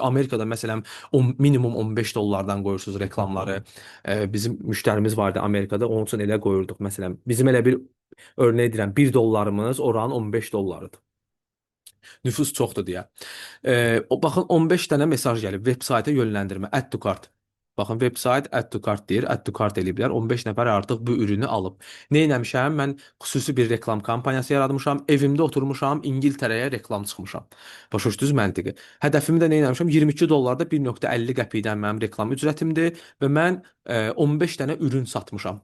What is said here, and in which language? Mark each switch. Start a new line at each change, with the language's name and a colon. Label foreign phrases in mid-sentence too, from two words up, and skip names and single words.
Azerbaijani: Amerikada məsələn minimum 15 dollardan qoyursunuz reklamları. Bizim müştərimiz vardı Amerikada, onun üçün elə qoyurduq məsələn. Bizim elə bir örnek edirəm, 1 dollarımız oranın 15 dollarıdır. Nüfus çoxdur deyə. O baxın 15 dənə mesaj gəlib veb sayta yönləndirmə
English: add to cart.
Azerbaijani: Baxın veb sayt
English: add to cart
Azerbaijani: deyir,
English: add to cart
Azerbaijani: eləyiblər. 15 nəfər artıq bu ürünü alıb. Nə etmişəm? Mən xüsusi bir reklam kampaniyası yaratmışam. Evimdə oturmuşam, İngiltərəyə reklam çıxmışam. Başa düşdünüz məntiqi. Hədəfimi də nə etmişəm? 22 dollarda 1.50 qəpikdən mənim reklam ücretimdir və mən 15 dənə ürün satmışam.